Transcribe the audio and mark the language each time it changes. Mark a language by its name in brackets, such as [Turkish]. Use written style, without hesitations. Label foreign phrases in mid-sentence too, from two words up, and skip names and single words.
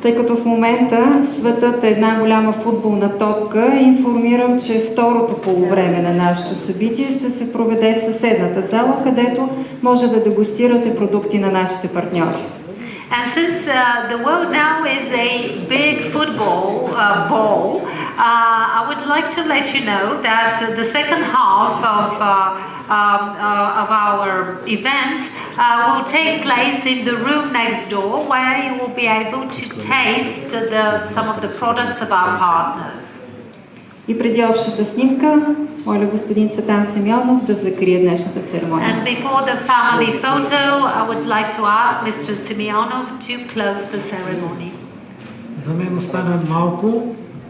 [Bulgarian] Тъй като в момента светът е една голяма футболна топка, информирам, че второто полувреме на нашето събитие ще се проведе в съседната зала, където може да дегустирате продукти на нашите партньори. [English] And since the world now is a big football ball, I would like to let you know that the second half of of our event will take place in the room next door, where you will be able to taste some of the products of our partners. [Bulgarian] И преди общата снимка, моля господин Цветан Симеонов да закрие днешната церемония. [English] And before the family photo, I would like to ask Mr. Simeonov to close the ceremony. [Bulgarian] За мен остана малко